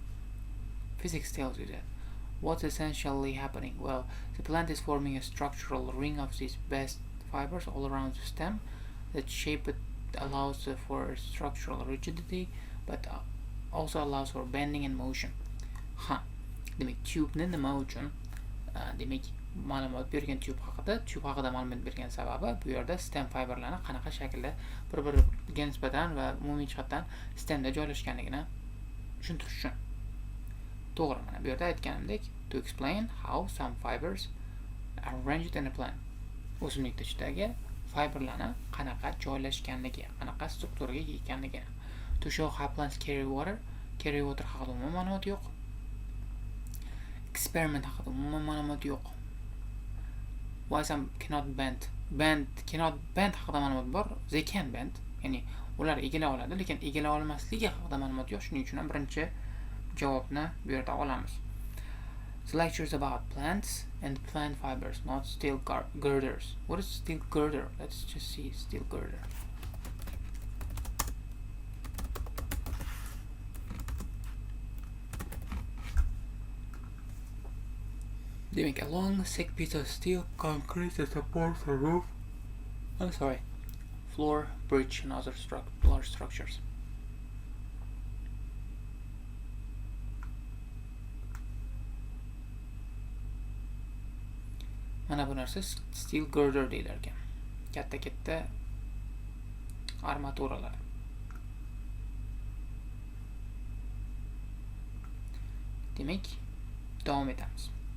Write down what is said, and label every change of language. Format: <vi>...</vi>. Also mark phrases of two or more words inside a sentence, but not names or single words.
<en>What's essentially happening? Well, the plant is forming a structural ring of these bast fibers all around the stem. That shape allows for structural rigidity, but also allows for bending and motion.</en> <uz>Demak, tube-ni nima uchun demak ma'lumot bergan tube haqida ma'lumot bergan sababi bu yerda</uz> <en>stem fiberlarni</en> <uz>qanaqa shaklda bir-biriga nisbatan va umumiy jihatdan stemda joylashganligini tushuntirish uchun. To'g'ri, mana bu yerda aytganimdek,</uz> <en>to explain how some fibers are arranged in a plant.</en> <uz>O'simlik ichidagi fiberlarni qanaqa joylashganligi, qanaqa strukturaga ega ekanligi.</uz> <en>To show how plants carry water</en> <uz>haqida umuman ma'lumot yo'q. Experiment haqida umuman ma'lumot yo'q.</uz> <en>Why some cannot bend</en> <uz>haqida ma'lumot bor.</uz> <en>They can bend,</en> <uz>ya'ni ular egala oladi, lekin egala olmasligi haqida ma'lumot yo'q. Shuning uchun ham birinchi javobni bu yerda olamiz.</uz> <en>The lecture is about plants and plant fibers, not steel girders. What is steel girder? Let's just see steel girder. They make a long, thick piece of steel concrete that supports the roof. Floor, bridge, and other large structures.</en> <uz>Mana bu narsa</uz> <en>steel girder</en> <uz>deyilar ekan. Katta armaturalar. Demak, davom etamiz.</uz>